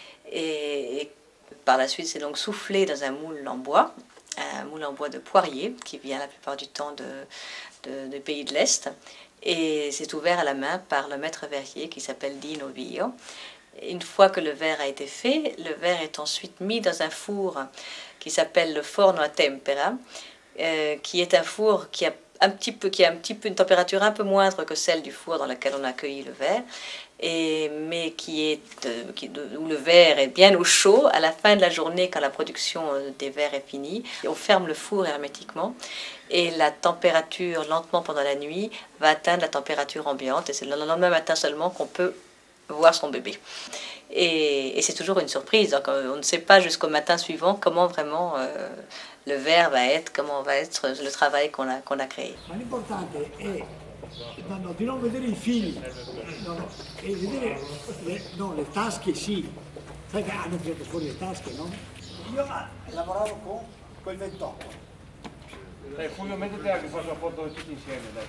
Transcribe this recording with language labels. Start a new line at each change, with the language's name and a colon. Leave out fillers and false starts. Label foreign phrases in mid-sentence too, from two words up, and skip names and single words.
French: Et par la suite, c'est donc soufflé dans un moule en bois de Poirier, qui vient la plupart du temps de pays de l'Est. Et c'est ouvert à la main par le maître verrier qui s'appelle Dino Vio. Une fois que le verre a été fait, le verre est ensuite mis dans un four qui s'appelle le
Italian: forno a tempera,
French: qui est un four qui a un petit peu une température un peu moindre que celle du four dans lequel on a cueilli le verre, mais où le verre est bien au chaud. À la fin de la journée, quand la production des verres est finie, on ferme le four hermétiquement et la température, lentement pendant la nuit, va atteindre la température ambiante et c'est le lendemain matin seulement qu'on peut voir son bébé. Et c'est toujours une surprise, donc on ne sait pas jusqu'au matin suivant comment vraiment le verre va être, comment va être le travail qu'on a créé.
Italian: Di non vedere i fili, e vedere le tasche sì, sai che hanno tirato fuori le tasche, no? Io lavoravo con quel 28. Fulvio, mettete che faccio la foto tutti insieme, dai.